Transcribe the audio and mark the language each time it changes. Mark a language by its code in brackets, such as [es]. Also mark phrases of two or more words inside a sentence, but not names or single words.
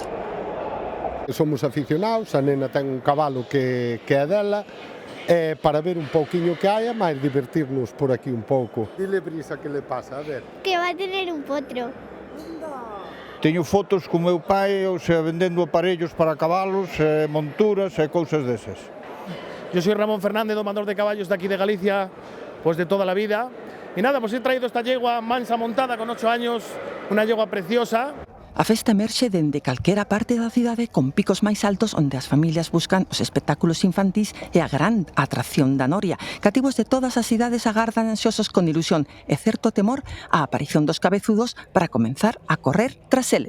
[gl] Somos aficionados, a nena ten un cabalo que é dela, para ver un pouquiño que hai, máis divertirnos por aquí un pouco. [es] Dile, Brisa, que le pasa, a ver. [gl] Que vai tener un potro. Teño fotos con meu pai, o sea, vendendo aparellos para cabalos, monturas e cousas desas. [es] Yo soy Ramón Fernández, domador de caballos de aquí de Galicia, pues de toda la vida. Y nada, pues he traído esta yegua mansa montada con 8 años, una yegua preciosa. [gl] A festa emerxe dende calquera parte da cidade con picos máis altos onde as familias buscan os espectáculos infantís e a gran atracción da Noria. Cativos de todas as cidades agardan ansiosos con ilusión e certo temor a aparición dos cabezudos para comenzar a correr tras eles.